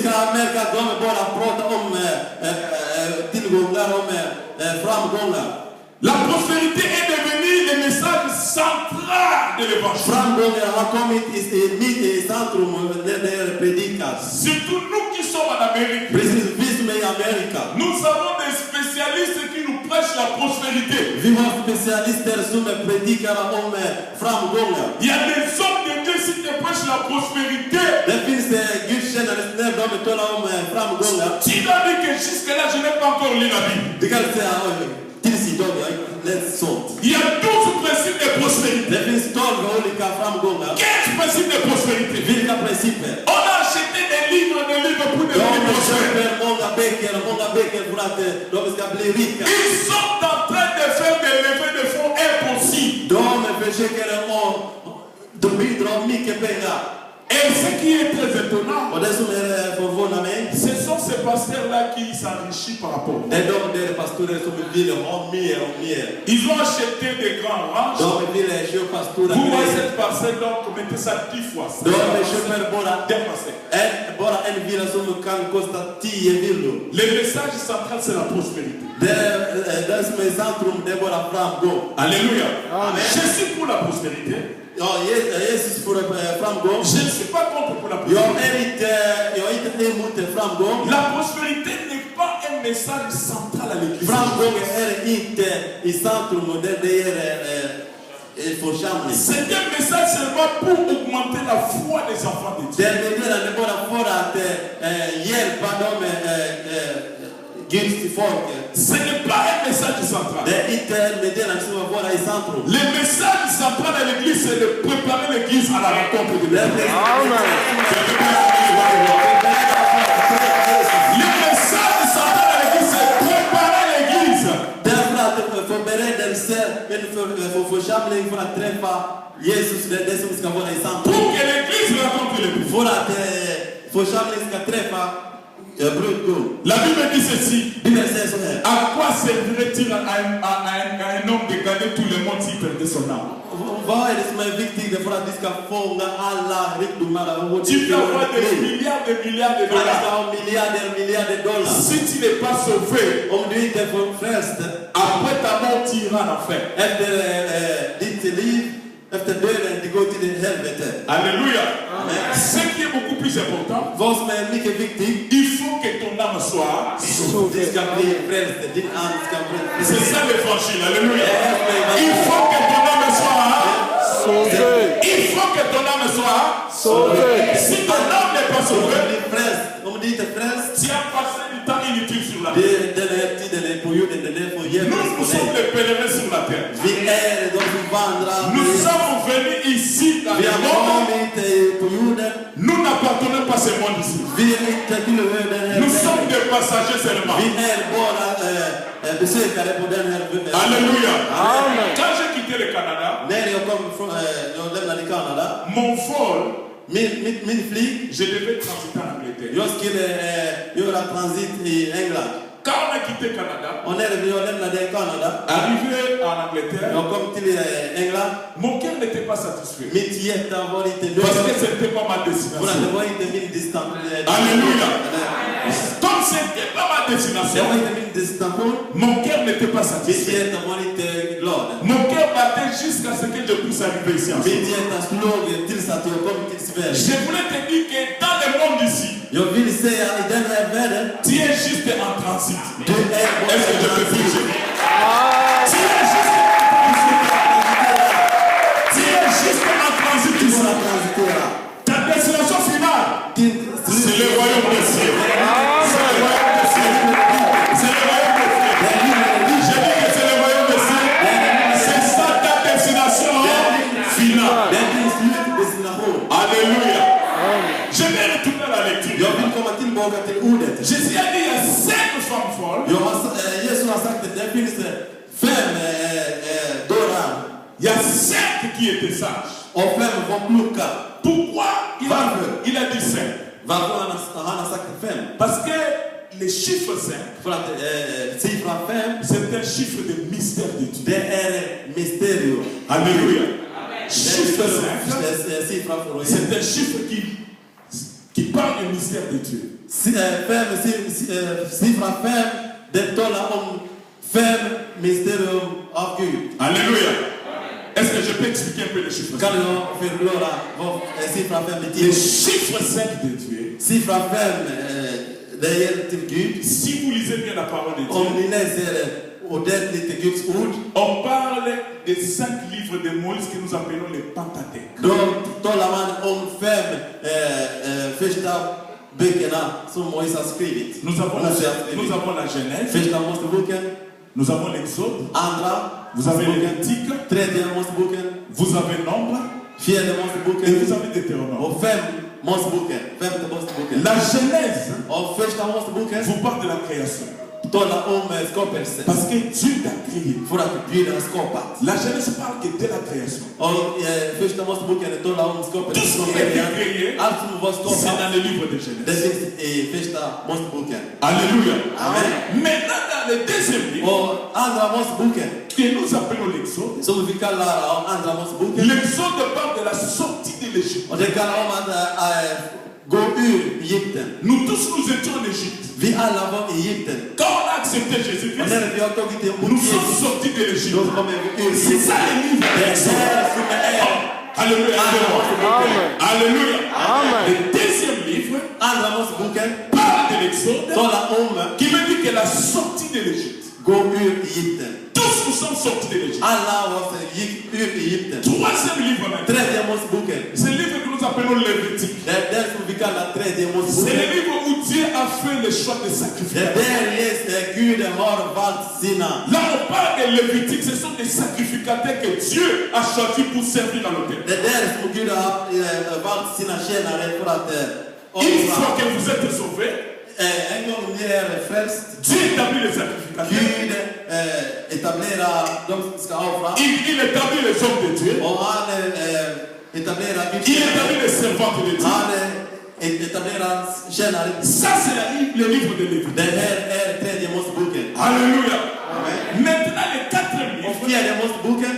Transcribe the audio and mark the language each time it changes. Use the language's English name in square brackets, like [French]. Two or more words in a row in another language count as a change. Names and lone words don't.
[French] La prospérité est devenue le message central de l'évangile. Surtout nous qui sommes en Amérique. Nous avons des spécialistes qui nous prêche la prospérité. [Swedish] Vi har specialister som predikar om framgångar. [French] Il y a des hommes de Dieu qui te prêchent la prospérité. [Swedish] Det finns gudstjänare när de talar om framgångar. [French] Tu dois dire que jusque-là, je n'ai pas encore lu la Bible. [Swedish] Du kan säga tills idag jag har inte läst sånt. [French] Il y a 12 principes de prospérité. [Swedish] Det finns 12 olika framgångar. [French] 15 principes de prospérité. [Swedish] Vilka principer? [French] On a acheté des livres pour [Swedish] De [French] devenir prospères. [Swedish] köper många böcker för att de ska bli rika. [French] Ils sont en train de faire des levées de fonds impossibles. [Swedish] De försöker de bidrar mycket pengar. [French] Et ce qui est très étonnant, [Swedish] Och det som förvånar mig, [French] ce sont ces pasteurs-là qui s'enrichissent par rapport. [Swedish] det är de pastorer som vill ha mer och mer. [French] Ils ont acheté des grands ranchs. [Swedish] De vill köpa stora [French] Vous voyez [Swedish] grejer. [French] cette parcelle, donc mettez ça 10 fois. [Swedish] De köper bara en villa som kan kosta 10 villor. [French] Le message central, c'est la prospérité. [Swedish] Det som är centrum, det är bara framgång. [French] Alléluia. Amen. Je suis pour la prospérité. [Swedish] Ja, Jesus får framgång. [French] Je ne suis pas contre pour la prospérité. [Swedish] Jag är inte emot framgång. [French] La prospérité n'est pas un message central à l'église. [Swedish] Framgång är inte i centrum och det är församling. [French] C'est un message seulement pour augmenter la foi des enfants de Dieu. [Swedish] Det är meddelande bara för att hjälpa dem Guds folk. [French] Ce n'est pas un message central. [Swedish] Det är inte en meddelande som vara i centrum. [French] Le message central à l'église, c'est de préparer l'église à la rencontre de Dieu. Le message central à l'église, c'est préparer l'église. [Swedish] Därför att förberedelse för församling för att träffa Jesus, det är det som ska vara i centrum. [French] Pour que l'église rencontre l'église. [Swedish] För att församling ska träffa brudgum. [French] La Bible dit ceci. [Swedish] Bibeln säger så här. [French] À quoi servirait-il à un homme de gagner tout le monde s'il perdait son âme? [Swedish] Vad är det som är viktigt för att vi ska fånga alla rikedomar? [French] Tu peux avoir des milliards de [Swedish] Du ska [French] dollars. [Swedish] ha miljarder dollar. [French] Si tu n'es pas sauvé, [Swedish] Om du inte får frälst [French] après ta mort, tu iras en enfer. [Swedish] efter ditt liv, efter döden, det går till helvete. [French] Alléluia. Amen. Ce qui est beaucoup plus important, [Swedish] Vad som är mycket viktigt, [French] il faut que ton âme soit. [Swedish] du ska bli frälst. Din ande ska bli [French] C'est [Swedish] frälst. [French] ça l'évangile. Alléluia. Il faut que ton âme soit. Il faut que ton âme soit. Si ton âme n'est pas [Swedish] Om [French] sauvée, [Swedish] du är frälst, om du inte är frälst, [French] tu as passé du temps inutile sur la terre. [Swedish] den här tiden är på jorden, den är för jävligt [French] Nous, [Swedish] på [French] nous sommes [Swedish] dig. [French] des pèlerins sur la terre. [Swedish] Vi är de som vandrar. [French] Nous sommes venus ici dans [Swedish] Vi [French] le [Swedish] har [French] monde. [Swedish] kommit på jorden. [French] Nous n'appartenons pas à ce monde ici. [Swedish] Vi är inte tillhör den här [French] Nous sommes [Swedish] världen. [French] des passagers seulement. [Swedish] Vi är bara besökare på den här världen. [French] Alléluia. Quand j'ai quitté le Canada, [Swedish] När jag lämnade Kanada, [French] mon vol, [Swedish] min flyg, [French] je devais transiter en Angleterre. [Swedish] jag skulle göra transit i England. [French] Quand on a quitté le Canada, [Swedish] Och när jag lämnade Kanada, [French] arrivé en Angleterre, [Swedish] jag kom till England. [French] mon cœur n'était pas satisfait. [Swedish] Mitt hjärta var inte [French] Parce que [Swedish] nöjd. [French] ce n'était pas ma [Swedish] För att [French] destination. [Swedish] det var inte min distans. [French] Alléluia. Comme ce n'était pas ma [Swedish] Det var [French] destination, [Swedish] inte min destination. [French] mon cœur n'était pas [Swedish] Mitt [French] satisfait. [Swedish] hjärta var inte glad. [French] Mon cœur battait jusqu'à ce que je puisse arriver ici en [Swedish] Mitt [French] Suisse. [Swedish] hjärta slog tills att jag kom till Sverige. [French] Je voulais te dire que dans le monde ici, [Swedish] Jag vill säga i den här världen, [French] tu es juste en transit. [Swedish] du är [French] Est-ce que je peux prêcher? Tu es juste en transit [Swedish] Du [French] ici. [Swedish] bara transitera. [French] Ta destination finale, c'est le royaume des cieux. C'est le royaume des cieux. C'est le royaume des cieux. Je dis que c'est le royaume des cieux. C'est ça ta destination finale. [Swedish] Det är din slutdestination. [French] Alléluia. Je vais retourner à la lecture. [Swedish] Jag vill komma tillbaka till ordet. [French] Jésus a dit il y a 5 femmes folles. [Swedish] Jesus har sagt att det finns 5 dörrar [French] Il y a 5 qui étaient sages. [Swedish] och 5 var kloka. [French] Pourquoi [Swedish] Varför? [French] il a dit 5? [Swedish] Varför han har sagt 5? [French] Parce que le chiffre 5, [Swedish] För att siffran 5, [French] c'est un chiffre de mystère de Dieu. [Swedish] det är mysterium. [French] Alléluia. Chiffre 5, [Swedish] Siffran för [French] c'est un chiffre qui parle du mystère de Dieu. [Swedish] Siffran 5, det talar om 5 mysterium av Gud. [French] Alléluia. Est-ce que je peux expliquer un peu le chiffre 5? [Swedish] Kan jag förklara vad siffran 5 [French] Le [Swedish] betyder? [French] chiffre 5 de Dieu, [Swedish] Siffran 5, det gäller till Gud. [French] si vous lisez bien la parole de [Swedish] Om [French] Dieu, [Swedish] ni läser ordentligt Guds ord. [French] On parle des 5 livres de Moïse que nous appelons les Pentateuques. [Swedish] Då talar man om 5 första böckerna som Moses har skrivit. [French] Nous avons la Genèse, [Swedish] Första Moseboken, [French] nous avons l'Exode, [Swedish] andra [French] vous avez [Swedish] Moseboken, [French] Lévitique, [Swedish] tredje Moseboken, [French] vous avez Nombre [Swedish] fjärde [French] et [Swedish] Moseboken [French] vous avez Deutéronome. [Swedish] och femte Moseboken. [French] La Genèse [Swedish] Och första Moseboken [French] vous parle de la création. [Swedish] talar om skapelsen. [French] Parce que Dieu t'a créé. [Swedish] För att Gud har skapat. [French] La Genèse parle que de la création. [Swedish] Och första Moseboken talar om skapelsen. [French] Tout ce qui a été créé, [Swedish] Allt som var [French] c'est [Swedish] skapat, [French] dans le livre de [Swedish] det [French] Genèse. [Swedish] finns i första Moseboken. [French] Alléluia. Amen. Maintenant, dans le deuxième livre, [Swedish] Och andra Moseboken, [French] que nous appelons l'Exode, [Swedish] som vi kallar andra Moseboken, [French] l'Exode parle de la sortie de l'Égypte. [Swedish] och det kallar om att gå ur Egypten. [French] Nous tous, nous étions en Égypte. [Swedish] Vi alla var i Egypten. [French] Quand on a accepté [Swedish] Och [French] Jésus-Christ, [Swedish] när vi har tagit emot [French] nous sommes [Swedish] Jesus, [French] sortis de l'Égypte. [Swedish] då kommer vi ur [French] C'est ça [Swedish] Egypten. [French] le livre [Swedish] Det är [French] d'Exode. [Swedish] där som är [French] Alléluia. Amen. Alléluia. Amen. Le deuxième livre [Swedish] andra Moseboken, [French] parle de l'Exode, [Swedish] talar om [French] qui veut dire que la sortie de l'Égypte. [Swedish] gå ur Egypten. [French] Tous nous sommes sortis de l'Égypte. [Swedish] Alla gick ur Egypten. [French] Troisième livre maintenant. [Swedish] Tredje Moseboken, [French] C'est le livre que nous appelons Lévitique. [Swedish] det är den som vi kallar tredje [French] C'est le [Swedish] Moseboken. [French] livre où Dieu a fait le choix de [Swedish] Det är [French] sacrifier. [Swedish] där Gud har valt sina. [French] Là, on parle de Lévitique, ce sont des sacrificateurs que Dieu a choisis pour servir dans l'autel. [Swedish] Det är där som Gud har valt sina tjänare för att [French] Une [Swedish] offra. [French] fois que vous êtes sauvés, [Swedish] En gång ni är frälst, [French] Dieu établit les sacrificateurs. [Swedish] Gud etablerar de som ska offra. [French] Il établit les hommes de Dieu. [Swedish] Och han etablerar Guds [French] Il [Swedish] tjänare. [French] établit les servantes de Dieu. [Swedish] Han etablerar tjänare. [French] Ça, c'est le livre de Lévitique. [Swedish] Det här är tredje Moseboken. [French] Alléluia. Amen. Maintenant, le quatrième [Swedish] Och [French] livre, [Swedish] fjärde Moseboken,